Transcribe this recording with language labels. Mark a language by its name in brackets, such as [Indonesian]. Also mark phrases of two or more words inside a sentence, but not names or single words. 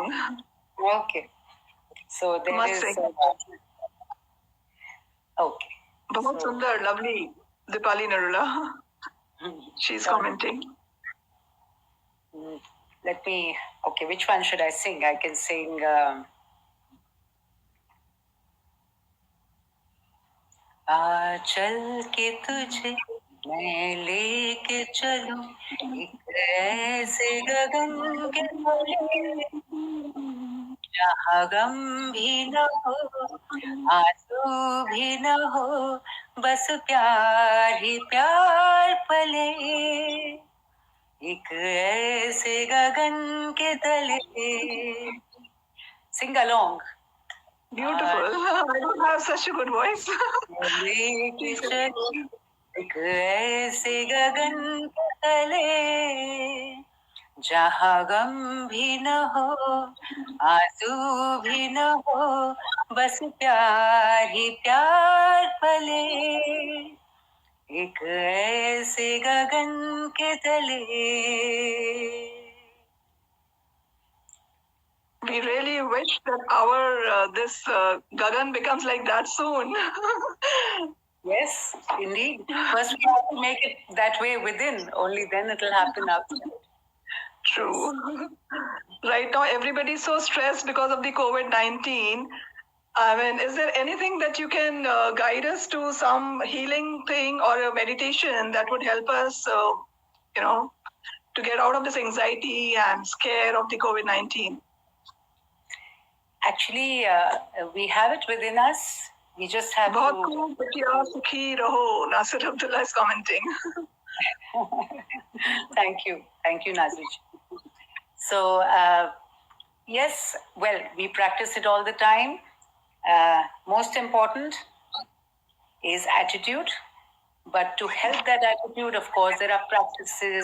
[English] Okay. So there Must is. sing. Okay. [Hindi] बहुत सुंदर, [English] lovely. Dipali Narula. She's commenting. Let me. Okay, which one should I sing? I can sing. [Hindi] चल के तुझे मैं लेके चलूं एक ऐसे गगन के तले जहाँ गम भी न हो आंसू भी न हो बस प्यार ही प्यार पले एक ऐसे गगन के तले. [English] Sing along. Beautiful. I don't have such a good voice. [Hindi] लेके चलो एक ऐसे गगन के तले जहाँ गम भी न हो आंसू भी न हो बस प्यार ही प्यार पले एक ऐसे गगन के तले. [English] We really wish that our this Gagan becomes like that soon. Yes, indeed. First we have to make it that way within. Only then it will happen outside. True. Right now, everybody's so stressed because of the COVID-19. I mean, is there anything that you can guide us to some healing thing or a meditation that would help us, to get out of this anxiety and scare of the COVID-19? Actually, we have it within us. We just have Bahut to. [Hindi] खूब बचिया सुखी रहो. [English] Nasir Abdullah is commenting. Thank you, Nazir. So yes, well, we practice it all the time. Most important is attitude. But to help that attitude, of course, there are practices.